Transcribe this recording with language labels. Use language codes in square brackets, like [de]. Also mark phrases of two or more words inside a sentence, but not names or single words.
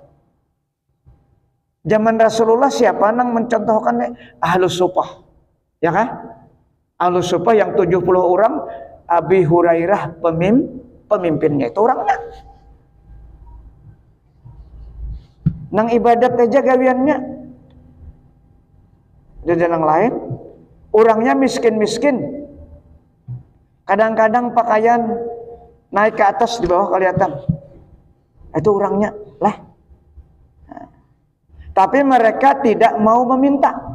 [bjn] Zaman Rasulullah siapa nang mencontohkannya? [id] Ahlus Sufah. Ya kan? Ahlus Sufah yang 70 orang, Abi Hurairah pemimpinnya itu orangnya. [bjn] Nang ibadat aja gawiannya. [id] Dan yang lain, orangnya miskin-miskin. Kadang-kadang pakaian naik ke atas di bawah kelihatan. Itu orangnya lah. Tapi mereka tidak mau meminta.